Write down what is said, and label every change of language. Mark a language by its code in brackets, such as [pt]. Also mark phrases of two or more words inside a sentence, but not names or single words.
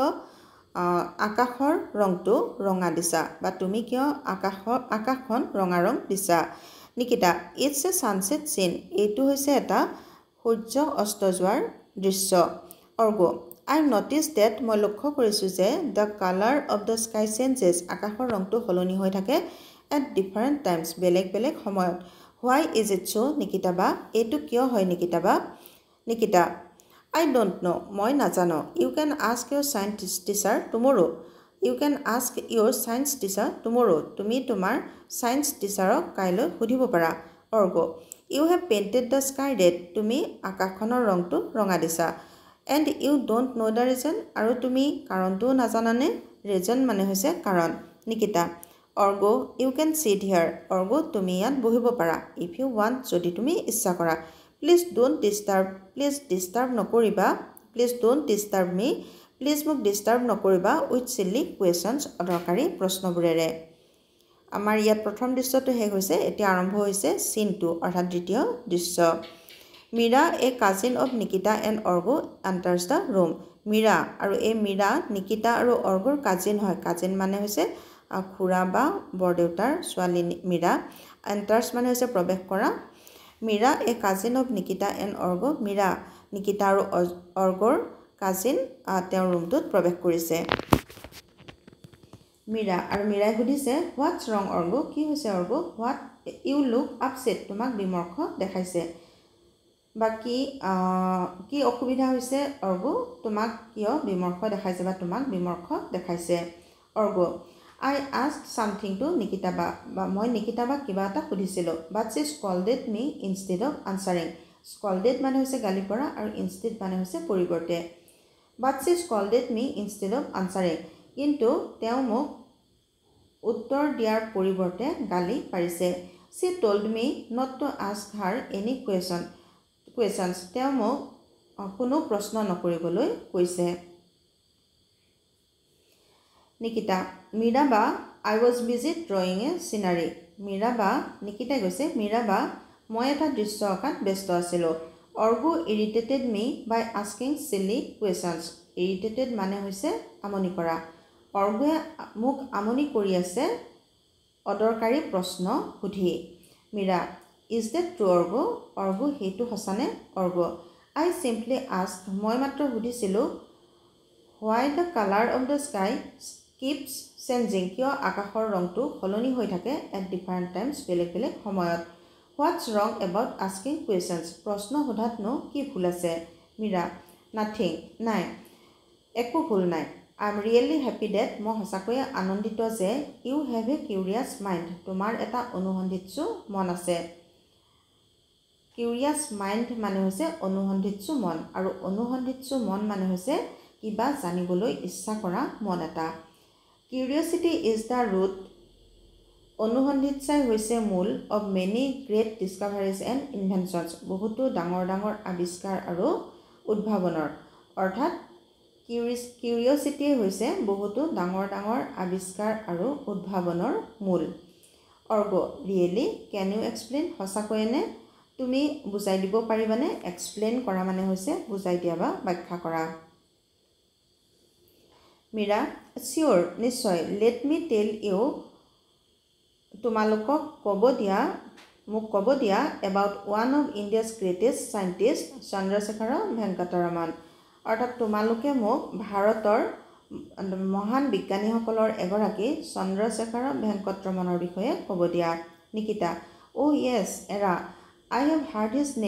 [as] তুমি কিয় আকাশৰ ৰংটো ৰঙা দিছা বা তুমি কিয় আকাশখন ৰঙা ৰং দিছা নিকিতা [en] It's a sunset scene [as] এইটো হৈছে এটা সূৰ্য অস্ত যোৱাৰ দৃশ্য অৰ্গ [en] I notice that [as] মই লক্ষ্য কৰিছোঁ যে [en] the color of the sky changes [as] আকাশৰ ৰংটো সলনি হৈ থাকে [en] at different times [as] বেলেগ বেলেগ সময়ত [en] why is it so' [as] নিকিতা বা এইটো কিয় হয় নিকিতা বা নিকিতা [en] I don't know. [as] মই নাজানো [en] You can ask your science teacher tomorrow. You can ask your science teacher tomorrow. [as] তুমি তোমাৰ [en] science teacherক [as] কাইলৈ সুধিব পাৰা অৰ্গ [en] You have painted the sky red. [as] তুমি আকাশখনৰ ৰংটো ৰঙা দিছা [en] and you don't know the reason. [as] আৰু তুমি কাৰণটোও নাজানানে reason মানে হৈছে কাৰণ নিকিতা অৰ্গ [en] You can sit here. [as] অৰ্গ তুমি ইয়াত বহিব পাৰা [en] if you want [as] যদি তুমি ইচ্ছা কৰা [en] Please don't disturb [as] নকৰিবা [en] Please don't disturb me Please [as] মোক disturb নকৰিবা [en] with silly questions [as] অদৰকাৰী প্ৰশ্নবোৰেৰে আমাৰ ইয়াত প্ৰথম দৃশ্যটো শেষ হৈছে এতিয়া আৰম্ভ হৈছে scene 2 অৰ্থাৎ দ্বিতীয় দৃশ্য মীৰা [en] a cousin of [as] নিকিতা এণ্ড অৰ্গো [en] enters the room [as] মীৰা আৰু এই মীৰা নিকিতা আৰু অৰ্গোৰ কাজিন হয় কাজিন মানে হৈছে খুৰা বা বৰদেউতাৰ ছোৱালী মীৰা enters মানে হৈছে প্ৰৱেশ কৰা মীৰা [en] a cousin of [as] নিকিতা এণ্ড অৰ্গ মীৰা নিকিতা আৰু অৰ্গৰ কাজিন তেওঁৰ ৰুমটোত প্ৰৱেশ কৰিছে মীৰা আৰু মীৰাই সুধিছে [en] What's wrong [as] অৰ্গ কি হৈছে অৰ্গ [en] what you look upset [as] তোমাক বিমৰ্ষ দেখাইছে বা কি অসুবিধা হৈছে অৰ্গ তোমাক কিয় বিমৰ্ষ দেখাইছে বা তোমাক বিমৰ্ষ দেখাইছে অৰ্গ [en] I asked something to Nikita [as] ba মই নিকিতা বা কিবা এটা সুধিছিলোঁ [en] but she scolded me instead of answering scolded [as] মানে হৈছে গালি পৰা আৰু [en] instead [as] মানে হৈছে পৰিৱৰ্তে [en] but she scolded me instead of answering [as] কিন্তু তেওঁ মোক উত্তৰ দিয়াৰ পৰিৱৰ্তে গালি পাৰিছে [en] she told me not to ask her any questions [as] তেওঁ মোক কোনো প্ৰশ্ন নকৰিবলৈ কৈছে নিকিতা মীৰা বা [en] I was busy drawing a scenery [as] মীৰা বা নিকিতাই কৈছে মীৰা বা মই এটা দৃশ্য অঁকাত ব্যস্ত আছিলোঁ অৰ্গো [en] irritated me by asking silly questions [as] irritated মানে হৈছে আমনি কৰা অৰ্গোৱে মোক আমনি কৰি আছে অদৰকাৰী প্ৰশ্ন সুধি মীৰা is [en] that true [as] অৰ্গো সেইটো সঁচানে অৰ্গো [en] I simply asked [as] মই মাত্ৰ সুধিছিলোঁ [en] why the color of the sky keeps changing [as] কিয় আকাশৰ ৰংটো সলনি হৈ থাকে [en] at different times [as] বেলেগ বেলেগ সময়ত [en] what's wrong about asking questions [as] প্ৰশ্ন সোধাতনো কি ভুল আছে মীৰা nothing নাই একো ভুল নাই [en] I'm really happy that [as] মই সঁচাকৈয়ে আনন্দিত যে [en] you have a curious mind [as] তোমাৰ এটা অনুসন্ধিৎসু মন আছে [en] curious mind [as] মানে হৈছে অনুসন্ধিৎসু মন আৰু অনুসন্ধিৎসু মন মানে হৈছে কিবা জানিবলৈ ইচ্ছা কৰা মন এটা [en] Curiosity is the root [as] অনুসন্ধিৎসাই হৈছে মূল [en] of many great discoveries and inventions [as] বহুতো ডাঙৰ ডাঙৰ আৱিষ্কাৰ আৰু উদ্ভাৱনৰ অৰ্থাৎ কিউৰিয়চিটি হৈছে বহুতো ডাঙৰ ডাঙৰ আৱিষ্কাৰ আৰু উদ্ভাৱনৰ মূল অৰ্গ [en] really can you explain [as] সঁচাকৈনে তুমি বুজাই দিব পাৰিবানে এক্সপ্লেইন কৰা মানে হৈছে বুজাই দিয়া বা ব্যাখ্যা কৰা মীৰা চিয়'ৰ নিশ্চয় [en] let me tell you [as] তোমালোকক মোক ক'ব দিয়া [en] about one of India's greatest scientist [as] চন্দ্ৰশেখৰ ভেংকটৰমন অৰ্থাৎ তোমালোকে মোক ভাৰতৰ মহান বিজ্ঞানীসকলৰ এগৰাকী চন্দ্ৰশেখৰ ভেংকটৰমনৰ বিষয়ে ক'ব দিয়া নিকিতা [en] oh yes [as] এৰা [en] I have heard his name